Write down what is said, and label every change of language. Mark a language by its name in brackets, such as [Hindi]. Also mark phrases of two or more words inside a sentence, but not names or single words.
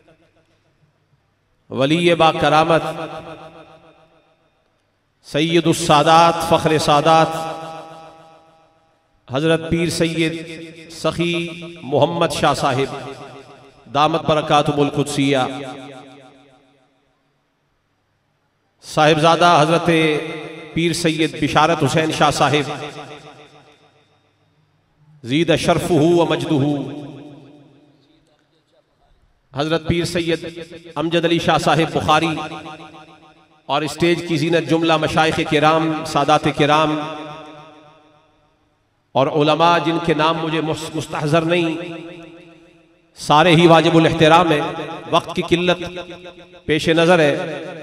[Urdu] ولی با کرامت سید السادات فخر سادات حضرت پیر سید سخی محمد شاہ صاحب [Arabic] دامت بركاته القدسية, [Urdu] صاحبزادہ حضرت پیر سید بشارت حسین شاہ صاحب [Arabic] زيد شرفه ومجده, [Urdu] حضرت پیر سید امجد علی شاہ صاحب بخاری, اور اسٹیج کی زینت جملہ مشائخ کرام، سادات کرام اور علما جن کے نام مجھے مستحضر نہیں، سارے ہی واجب الاحترام ہے. وقت کی قلت پیش نظر ہے.